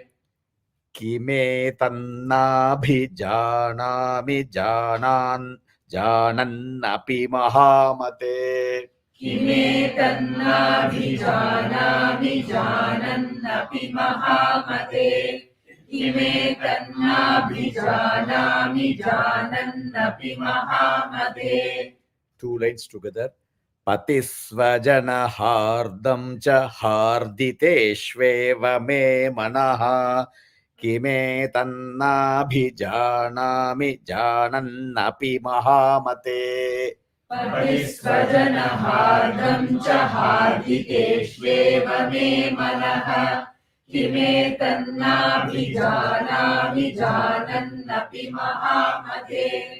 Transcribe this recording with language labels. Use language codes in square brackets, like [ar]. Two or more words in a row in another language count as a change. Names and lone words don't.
[sa] Kime tannabhijanami janannapi mahamate. Kime tannabhijanami janannapi mahamate. Kime tannabhijanami janannapi mahamate. [en] Two lines together. [sa] Patisvajana hardam cha harditeshveva me manaha. Kime tannabhijanami janannapi mahamate. Patisvajanahardam cha hardikeshveva me manaha kimetannabhijanami janannapi mahamate.